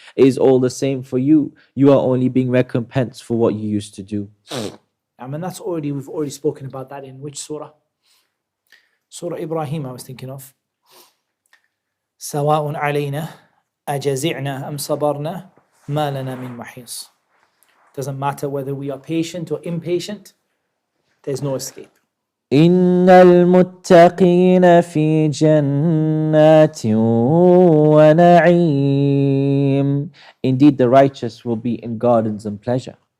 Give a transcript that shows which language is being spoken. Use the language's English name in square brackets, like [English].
[English] It is all the same for you. You are only being recompensed for what you used to do. And that's we've already spoken about that in which surah? Surah Ibrahim I was thinking of. [Arabic] سواء علينا أجزعنا أم صبرنا ما لنا من محيص. [English] Doesn't matter whether we are patient or impatient, there's no escape. [Arabic] إن المتقين في جنات ونعيم, [English] indeed the righteous will be in gardens and pleasure.